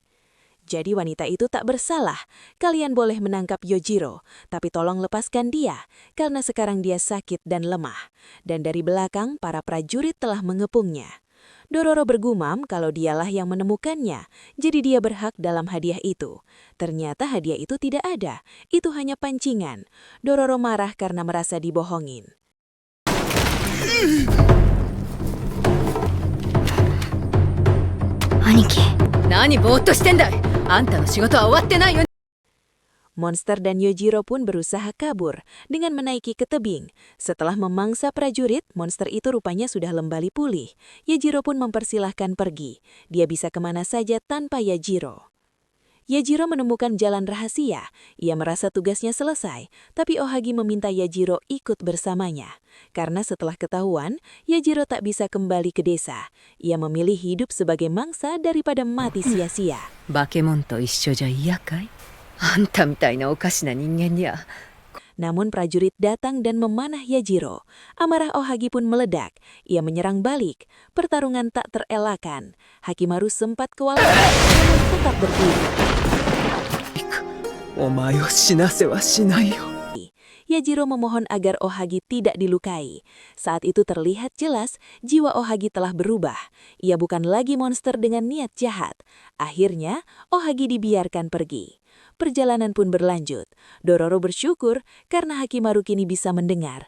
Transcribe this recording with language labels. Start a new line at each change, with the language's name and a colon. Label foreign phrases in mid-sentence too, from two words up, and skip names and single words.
Indonesian: Jadi wanita itu tak bersalah. Kalian boleh menangkap Yojiro, tapi tolong lepaskan dia, karena sekarang dia sakit dan lemah. Dan dari belakang, para prajurit telah mengepungnya. Dororo bergumam kalau dialah yang menemukannya, jadi dia berhak dalam hadiah itu. Ternyata hadiah itu tidak ada, itu hanya pancingan. Dororo marah karena merasa dibohongin.
Japanese: 兄貴、何ぼーっとしてんだい。あんたの仕事は終わってないよ。
Indonesian: Monster dan Yojiro pun berusaha kabur dengan menaiki ke tebing. Setelah memangsa prajurit, monster itu rupanya sudah kembali pulih. Yojiro pun mempersilahkan pergi. Dia bisa kemana saja tanpa Yojiro. Yojiro menemukan jalan rahasia. Ia merasa tugasnya selesai, tapi Ohagi meminta Yojiro ikut bersamanya. Karena setelah ketahuan, Yojiro tak bisa kembali ke desa. Ia memilih hidup sebagai mangsa daripada mati sia-sia.
Japanese: バケモンと一緒じゃ嫌かい。あんたみたいなおかしな人間には。
Indonesian: Namun prajurit datang dan memanah Yojiro. Amarah Ohagi pun meledak. Ia menyerang balik. Pertarungan tak terelakkan. Hakimaru sempat kewalahan, namun tetap berdiri.
Japanese: お前を死なせはしないよ。
Indonesian: Yojiro memohon agar Ohagi tidak dilukai. Saat itu terlihat jelas jiwa Ohagi telah berubah. Ia bukan lagi monster dengan niat jahat. Akhirnya, Ohagi dibiarkan pergi. Perjalanan pun berlanjut. Dororo bersyukur karena Hakimaru kini bisa mendengar.